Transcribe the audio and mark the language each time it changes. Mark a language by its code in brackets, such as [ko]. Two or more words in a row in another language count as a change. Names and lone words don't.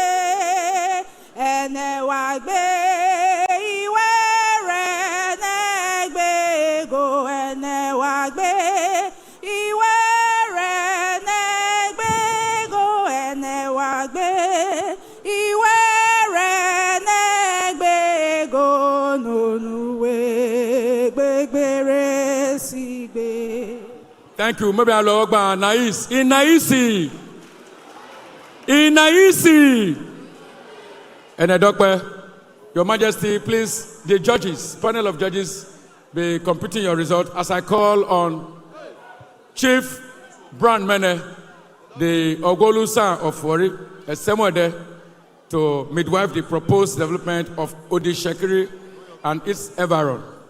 [its] ene wagbe iwere negbe go ene wagbe iwere negbe go ene wagbe iwere negbe go noluwe gbegbere sigbe. [en] Thank you. Maybe I'll look back. Nice. Inaisi. Inaisi. And a doctor, Your Majesty, please, the judges, panel of judges, be computing your result as I call on Chief Brand Mene, the Ogolusa of Warri, a Semwede, to midwife the proposed development of ITSEKIRI and its environment.